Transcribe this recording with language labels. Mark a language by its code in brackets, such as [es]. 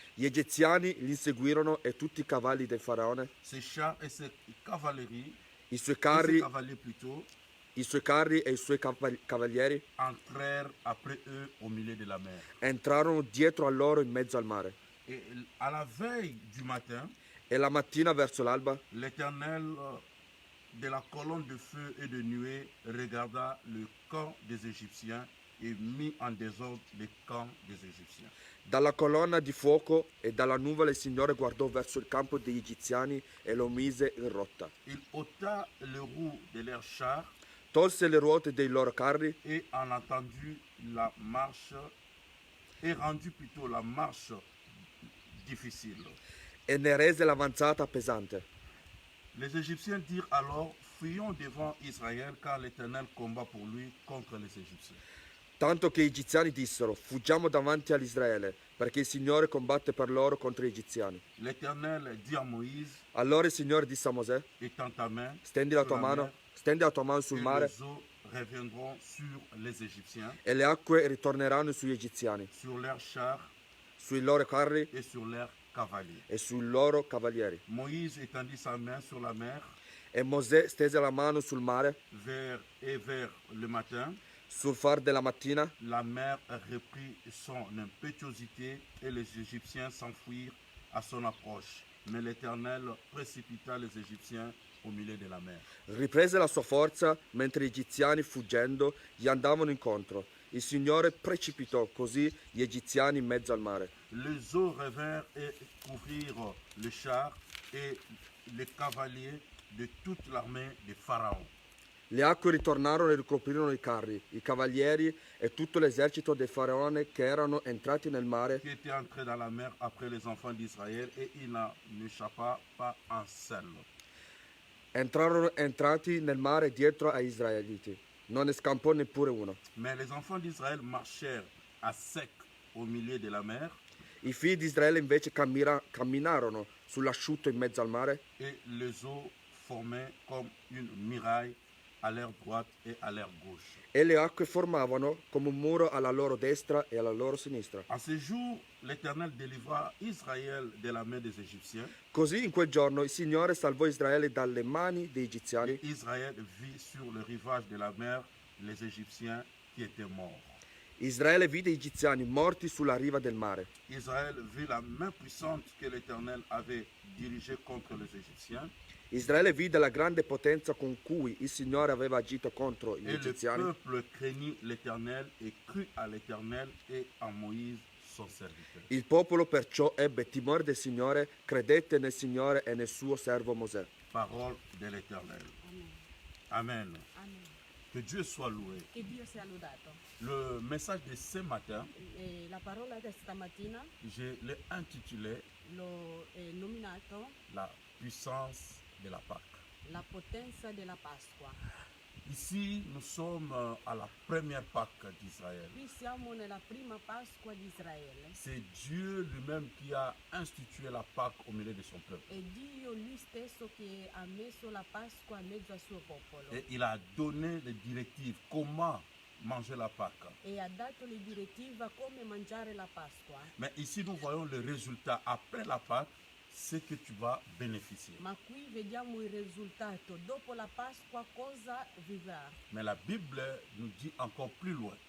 [it] Gli egiziani li inseguirono e tutti i cavalli del faraone, [fr] ses chars et ses cavaleries, [it] i suoi [fr] et ses [it] carri, [fr] cavaliers plutôt, [it] i suoi carri e i suoi cavalieri [fr] entrèrent après eux au milieu de la mer. [it] entrarono dietro a loro in mezzo al mare. [fr] Et à la veille du matin, [it] E la mattina verso l'alba [fr] l'Éternel de la colonne de feu et de nuée regarda le camp des Égyptiens et mit en désordre le camp des Égyptiens. [it] dalla colonna di fuoco e dalla nuvola il Signore guardò verso il campo degli egiziani e lo mise in rotta. [fr] Il ôta les roues de leurs chars [it] Tolse le ruote dei loro carri [fr] et en entendu la marche et rendu plutôt la marche difficile. [it] e ne rese l'avanzata pesante. [fr] Les Égyptiens dirent alors, fuyons devant Israël car l'Éternel combat pour lui contre les Égyptiens. [it] Tanto che gli egiziani dissero: fuggiamo davanti all'Israele, perché il Signore combatte per loro contro gli egiziani. [fr] L'Éternel dit à Moïse, [it] Allora il Signore disse a Mosè: [fr] étends ta main [it] stendi la [fr] sur [it] tua [fr] la [it] mano, [fr] mer, [it] stendi la tua mano sul [fr] et [it] mare [fr] les eaux reviendront sur les Égyptiens, [it] e le acque ritorneranno sugli egiziani, [fr] sur leurs chars [it] sui loro carri [fr] et sur leurs cavaliers. [it] e sui loro cavalieri. [fr] Moïse étendit sa main sur la mer [it] E Mosè stese la mano sul mare, [fr] vers le matin. [it] sul far della mattina, [fr] La mer reprit son impétuosité et les Égyptiens s'enfuirent à son approche. Mais l'Éternel précipita les Égyptiens au milieu de la mer. [it] riprese la sua forza mentre gli egiziani, fuggendo, gli andavano incontro. Il Signore precipitò così gli egiziani in mezzo al mare. [fr] Les eaux revinrent et couvrirent les chars et les cavaliers de toute l'armée de Pharaon. [it] Le acque ritornarono e ricoprirono i carri, i cavalieri e tutto l'esercito del faraone che erano entrati nel mare, [fr] Qui était entré dans la mer après les enfants d'Israël et il n'en échappa pas un seul. [it] entrarono entrati nel mare dietro agli israeliti. Non ne scampò neppure uno. [fr] Mais les enfants d'Israël marchèrent à sec au milieu de la mer [it] I figli di Israele invece camminarono sull'asciutto in mezzo al mare [fr] et les eaux formaient comme une muraille à leur droite et à leur gauche. [it] e le acque formavano come un muro alla loro destra e alla loro sinistra. [fr] En ce jour, l'Éternel délivra Israël de la main des Égyptiens. [it] Così in quel giorno il Signore salvò Israele dalle mani dei egiziani. [fr] Israël vit sur le rivage de la mer les Égyptiens qui étaient morts. [it] Israele vide gli egiziani morti sulla riva del mare. [fr] Israël vit la main puissante que l'Éternel avait dirigée contre les Égyptiens. [it] Israele vide la grande potenza con cui il Signore aveva agito contro gli [fr] Et le [it] egiziani. [fr] peuple craignit l'Éternel et crut à l'Éternel et à Moïse, son serviteur. [it] Il popolo perciò ebbe timore del Signore, credette nel Signore e nel suo servo Mosè. [fr] Parole de l'Éternel. Amen. Amen. Amen. Que Dieu soit loué. [it] Che Dio sia lodato. [fr] Le message de ce matin, [it] La parola di stamattina [fr] je l'ai intitulé [it] l'ho nominato [fr] La puissance de la Pâque. [it] la potenza della Pasqua. [fr] Ici, nous sommes à la première Pâque d'Israël. [it] Qui siamo nella prima Pasqua di Israele. [fr] C'est Dieu lui-même qui a institué la Pâque au milieu de son peuple. [it] È Dio lui stesso che ha messo la Pasqua in mezzo al suo popolo [fr] Et il a donné les directives comment manger la Pâque. [it] e ha dato le direttive come mangiare la Pasqua. [fr] Mais ici, nous voyons le résultat après la Pâque, ce que tu vas bénéficier. [it] Ma qui vediamo il risultato. Dopo la Pasqua cosa vivrà? [fr] Mais la Bible nous dit encore plus loin